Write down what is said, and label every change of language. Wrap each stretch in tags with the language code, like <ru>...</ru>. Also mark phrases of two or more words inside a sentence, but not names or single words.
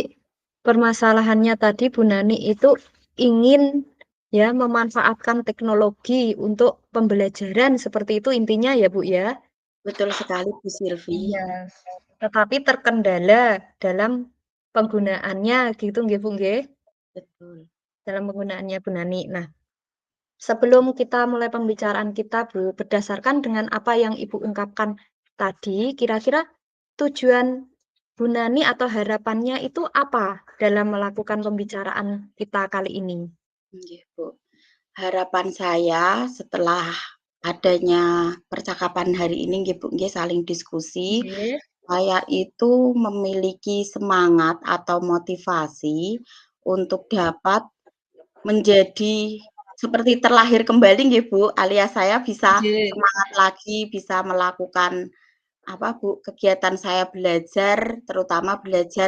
<id>permasalahannya tadi Bu Nani itu ingin ya memanfaatkan teknologi untuk pembelajaran seperti itu intinya ya, Bu, ya? betul sekali, Bu Silvi. Iya. Tetapi terkendala dalam penggunaannya gitu nggih, Bu, nggih? Betul. Dalam penggunaannya Bu Nani. Nah, sebelum kita mulai pembicaraan kita, Bu, berdasarkan dengan apa yang Ibu ungkapkan tadi, kira-kira tujuan Bu Nani atau harapannya itu apa dalam melakukan pembicaraan kita kali ini? Nggih, Bu. Harapan saya setelah adanya percakapan hari ini nggih, Bu, nggih saling diskusi, Nggih. saya itu memiliki semangat atau motivasi untuk dapat menjadi seperti terlahir kembali nggih, Bu, alias saya bisa Nggih, semangat lagi, bisa melakukan apa, Bu, kegiatan saya belajar, terutama belajar</id>